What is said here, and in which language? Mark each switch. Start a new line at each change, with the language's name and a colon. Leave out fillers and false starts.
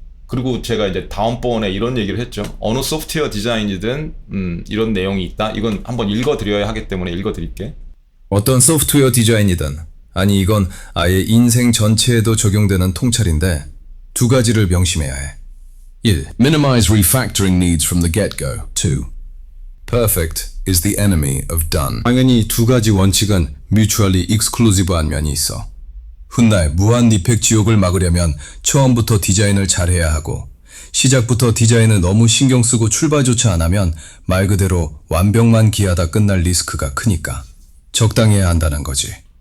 Korean: 그리고 제가 이제 다음번에 이런 얘기를 했죠. 어느 소프트웨어 디자인이든 이런 내용이 있다. 이건 한번 읽어드려야 하기 때문에 읽어드릴게. 어떤 소프트웨어 디자인이든, 아니 이건 아예 인생 전체에도 적용되는 통찰인데 두 가지를 명심해야 해. 1.
English: Minimize refactoring needs from the get-go. 2. Perfect is the enemy of done.
Korean: 당연히 두 가지 원칙은
English: mutually exclusive
Korean: 한 면이 있어. 훗날 무한 리팩 지옥을 막으려면 처음부터 디자인을 잘해야 하고, 시작부터 디자인을 너무 신경 쓰고 출발조차 안 하면 말 그대로 완벽만 기하다 끝날 리스크가 크니까 적당해야 한다는 거지.